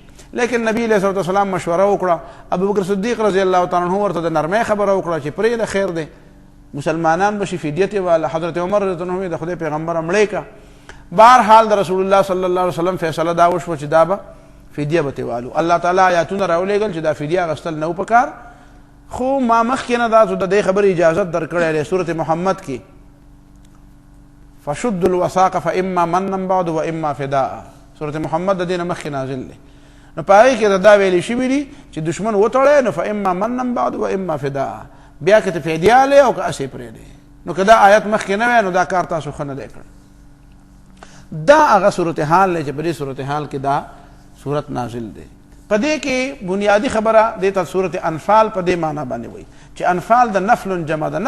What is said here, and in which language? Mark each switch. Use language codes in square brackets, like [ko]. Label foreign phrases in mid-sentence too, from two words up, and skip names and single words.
[ur] لیکن نبی علیہ السلام [ps] مشوره وکړه. ابوبکر صدیق [ar] رضی الله تعالی عنه [ps] ورته د نرمۍ خبره وکړه چې پرېږده خیر دی مسلمانان بشي فدیه یې واله. حضرت عمر [ar] رضی الله عنه [ps] د خدای پیغمبره مړی که. بهرحال د رسول الله [ar] صلی الله علیه وسلم [ps] فیصله دا وشوه چې دا به فدیه به ترې والو. الله تعالی آیاتونه راولېږل چې دا فدیه اخیستل نه و پکار. خو ما مخکې نه دا د دې خبرې اجازت درکړی دی سورت محمد کې [ar] فشد الوثاق فاما منا بعد واما فداء. [ps] سورت محمد د دې نه مخکې نازل دی. نو په هغې کې دا ویلي شوي دي چې دشمن وتړی نو [ar] فاما منا بعد واما فداء. [ps] بیا که ته فدیه هلې او که اسې پرېږدې. نو که دا آیت مخکې نه وی نو دا کار تاسو ښه نه دی کړی. دا هغه صورتحال دی چې په دې صورتحال کې دا صورت نازل دی. په دې کې بنیادی خبره دې ته صورت انفال په دې معنا باندې وایي چې انفال د نفل جمع ده.